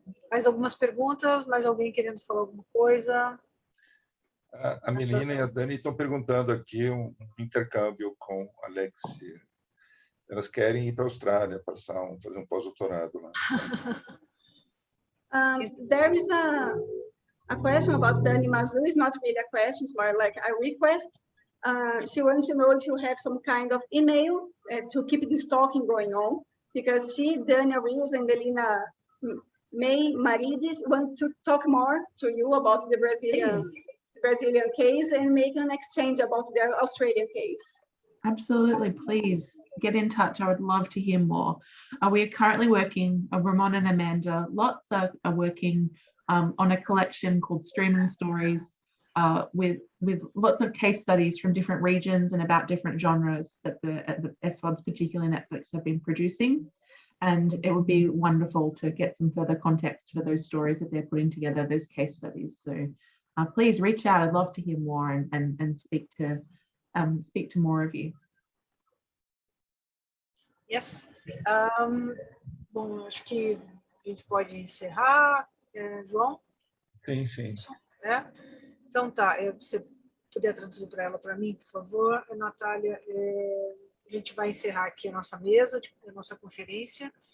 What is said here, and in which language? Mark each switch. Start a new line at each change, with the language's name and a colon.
Portuguese: Mais algumas perguntas? Mais alguém querendo falar alguma coisa? A Melina e a Dani estão perguntando aqui um intercâmbio com a Alexia. Elas querem ir para a Austrália, fazer um pós-doutorado lá.
English: There is a question about Dani Mazu. It's not really a question, it's more like a request. She wants to know if you have some kind of email to keep this talking going on, because she, Dani Rios, and Melina May Marides want to talk more to you about the Brazilian case and make an exchange about their Australian case. Absolutely, please get in touch. I would love to hear more. We are currently working, Ramon and Amanda, lots are working on a collection called Streaming Stories with lots of case studies from different regions and about different genres that the SVODs, particularly Netflix, have been producing. And it would be wonderful to get some further context for those stories that they're putting together, those case studies. So please reach out. I'd love to hear more and speak to more of you. Yes.
Portuguese: Bom, acho que a gente pode encerrar, João? Sim, sim. Então tá, você puder traduzir para mim, por favor. Natália, a gente vai encerrar aqui a nossa mesa, a nossa conferência.